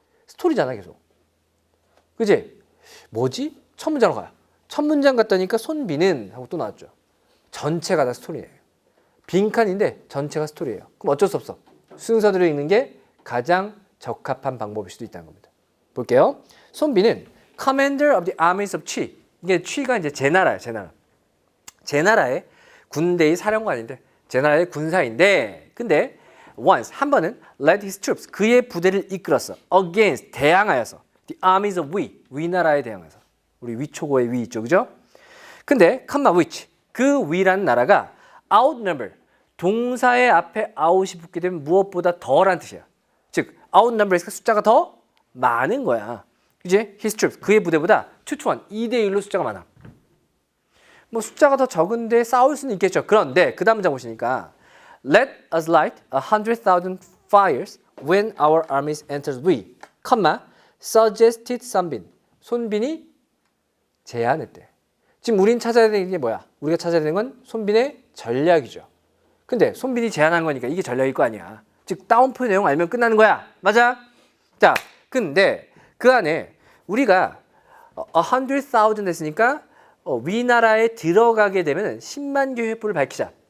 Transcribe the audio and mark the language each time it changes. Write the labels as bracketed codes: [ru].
[ko] 스토리잖아 계속. 그지? 뭐지? 첫 문장으로 가요. 첫 문장 갔다니까 손비는 하고 또 나왔죠. 전체가 다 스토리예요. 빈칸인데 전체가 스토리예요. 그럼 어쩔 수 없어. 순서대로 읽는 게 가장 적합한 방법일 수도 있다는 겁니다. 볼게요. [en] 손비는 Commander of the Armies of Qi. [ko] 이게 취가 이제 제 나라예요. 제 나라. 제 나라의 군대의 사령관인데 제 나라의 군사인데 근데 once 한 번은 [en] led his troops, [ko] 그의 부대를 이끌었어. against, 대항하여서 the armies of we, 위나라에 대항해서. 우리 위초고의 위 있죠. 그죠? 근데 comma which, 그 위라는 나라가 outnumber, 동사의 앞에 out이 붙게 되면 무엇보다 더란 뜻이야. 즉 outnumber에서 숫자가 더 많은 거야. 그지? his troops, 그의 부대보다 2-1, 2대1로 숫자가 많아. 뭐 숫자가 더 적은데 싸울 수는 있겠죠. 그런데 그 다음 문장 보시니까 [en] Let us light 100,000 fires when our armies enters we, suggested 손빈. [ko] 손빈이 제안했대. 지금 우린 찾아야 되는 게 뭐야? 우리가 찾아야 되는 건 손빈의 전략이죠. 근데 손빈이 제안한 거니까 이게 전략일 거 아니야. 즉 다운표 내용 알면 끝나는 거야. 맞아? 자, 근데 그 안에 우리가 100,000 했으니까 위나라에 들어가게 되면 10만 개 횃불을 밝히자.